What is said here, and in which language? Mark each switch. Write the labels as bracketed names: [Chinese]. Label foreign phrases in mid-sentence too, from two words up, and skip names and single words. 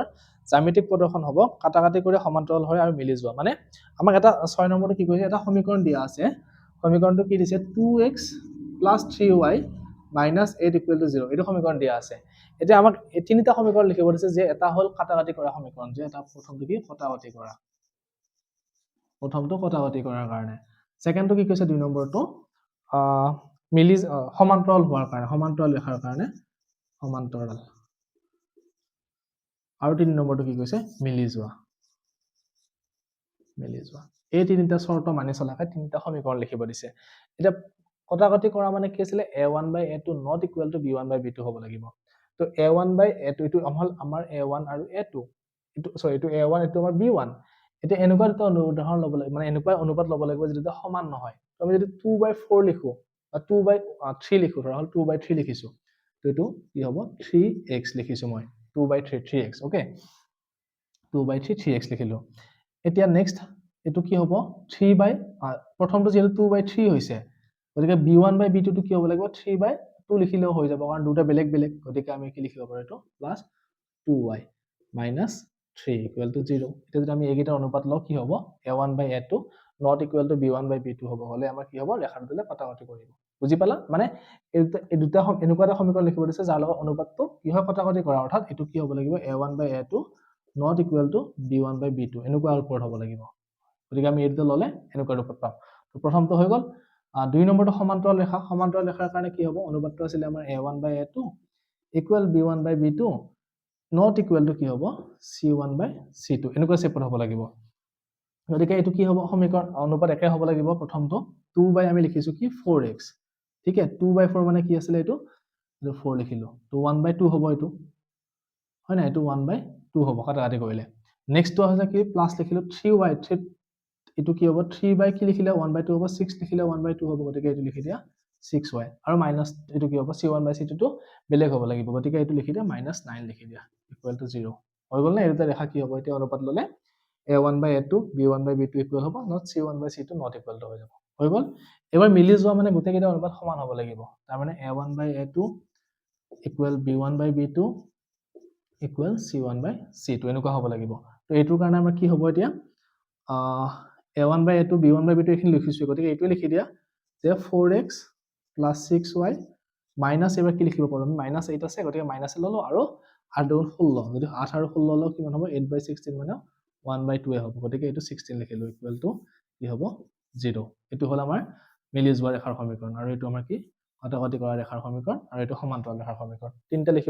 [Assamese] জ্যামিতিক প্ৰদৰ্শন হ'ব কাটাকাটি কৰি সমান্তৰাল হয় আৰু মিলি যোৱা মানে আমাক এটা 6 নম্বৰটো কি কৈছে এটা সমীকৰণ দিয়া আছে সমীকৰণটো কি দিছে [English] 2x + 3y minus 8 equal to 0 [Assamese] এইটো সমীকৰণ দিয়া আছে এতিয়া আমাক এই তিনিটা সমীকৰণ লিখিব দিছে যে এটা হল কাটাকাটি কৰা সমীকৰণ যে এটা প্ৰথমটো কি কাটাকাটি কৰা প্ৰথমটো কাটাকাটি কৰাৰ কাৰণে সেকেন্ডটো কি কৈছে দুই নম্বৰটো মিলি সমান্তৰাল হোৱাৰ কাৰণে সমান্তৰাল ৰেখাৰ কাৰণে সমান্তৰাল আৰু তিনি নম্বৰটো কি কৈছে মিলি যোৱা এই তিনিটা শৰ্ত মানি চলাকে তিনিটা সমীকৰণ লিখিব দিছে এটা কটাকটি কৰা মানে কি আছিল [English] a1 by a2 not equal to b1 by b2 [Assamese] হ'ব লাগিব তো [English] a1 by a2 [Assamese] ইটো হল আমাৰ a1 আৰু a2 ইটো সৰি ইটো a1 ইটো আমাৰ b1 এটা এনেকুৱা এটা উদাহৰণ ল'ব লাগিব মানে এনেকুৱা অনুপাত ল'ব লাগিব যেটা সমান নহয় তো আমি যদি 2 by 4 লিখো বা 2 by 3 লিখো ধৰা হল 2 by 3 লিখিছো তো এটো কি হ'ব 3x লিখিছো মই 2 by 3 3x ওকে 2 by 3 3x লিখিলো এতিয়া নেক্সট এটো কি হ'ব 3 by প্ৰথমটো যেটো 2 by 3 হৈছে গতিকে b1 by b2 টো কি হ'ব লাগিব 3 by 2 লিখিলেও হৈ যাব কাৰণ দুটা বেলেগ বেলেগ গতিকে আমি কি লিখিব পাৰো এটো প্লাস [English] 2y minus 3 equal to 0 [Assamese] এটা যদি আমি এইকেইটা অনুপাত লও কি হ'ব [English] a1 by a2 not equal to b1 by b2 [Assamese] হ'ব হলে আমাৰ কি হ'ব ৰেখাৰ দুটা কাটাকাটি কৰিব বুজি পালা মানে এই দুটা এনেকুৱা এটা সমীকৰণ লিখিব দিছে যাৰ লগত অনুপাতটো কি হয় কাটাকাটি কৰা অৰ্থাৎ এটো কি হ'ব লাগিব [English] a1 by a2 not equal to b1 by b2 [Assamese] এনেকুৱা ৰূপত হ'ব লাগিব গতিকে আমি এইটো ললে এনেকুৱা ৰূপত পাম তো প্ৰথমটো হৈ গল দুই নম্বৰটো সমান্তৰাল ৰেখাৰ কাৰণে কি হ'ব অনুপাতটো আছিল আমাৰ [English] a1 by a2 equal b1 by b2 not equal to [Assamese] কি হ'ব [English] c1 by c2 [Assamese] এনেকুৱা শেপত হ'ব লাগিব গতিকে এটো কি হ'ব সমীকৰণ অনুপাত একে হ'ব লাগিব প্ৰথমটো 2 by আমি লিখিছো কি 4x ঠিক আছে 2 by 4 মানে কি আছিল এটো 4 লিখিলো তো 1 by 2 হ'ব এটো হয় না এটো 1 by 2 হ'ব কাটাকাটি কৰিলে নেক্সটটো আছে কি প্লাস লিখিলো 3y 3 এটো কি হ'ব 3 by কি লিখিলে 1 by 2 হ'ব 6 লিখিলে 1 by 2 হ'ব গতিকে এটো লিখি দিয়া 6y আৰু মাইনাস এটো কি হ'ব [English] c1 by c2 [Assamese] টো বেলেগ হ'ব লাগিব গতিকে এটো লিখি দিয়া -9 লিখি দিয়া [English] equal to [Assamese] 0 হৈ গল না এটা ৰেখা কি হ'ব এতিয়া অনুপাত ললে [English] a1 by a2 b1 by b2 [Assamese] ইকুৱেল হ'ব not [English] c1 by c2 not equal to [Assamese] হৈ যাব হৈ গল এবাৰ মিলি যোৱা মানে গোটেই কেইটা অনুপাত সমান হ'ব লাগিব তাৰ মানে [English] a1 by a2 equal b1 by b2 equal c1 by c2 [Assamese] এনেকুৱা হ'ব লাগিব তো এইটোৰ কাৰণে আমাৰ কি হ'ব এতিয়া [English] a1 by a2 b1 by b2 [Assamese] এখিনি লিখিছো গতিকে এইটো লিখি দিয়া যে [English] 4x plus 6y minus [Assamese] এবাৰ কি লিখিব পাৰো আমি -8 আছে গতিকে মাইনাস ললো আৰু 8 গুণ 16 যদি 8 আৰু 16 লও কিমান হ'ব 8 by 16 মানে 1 by 2 হ'ব গতিকে এইটো 16 লিখিলো [English] equal to [Assamese] কি হ'ব 0 এটো হল আমাৰ মিলি যোৱা ৰেখাৰ সমীকৰণ আৰু এটো আমাৰ কি কাটাকাটি কৰা ৰেখাৰ সমীকৰণ আৰু এটো সমান্তৰাল ৰেখাৰ সমীকৰণ তিনটা লিখিব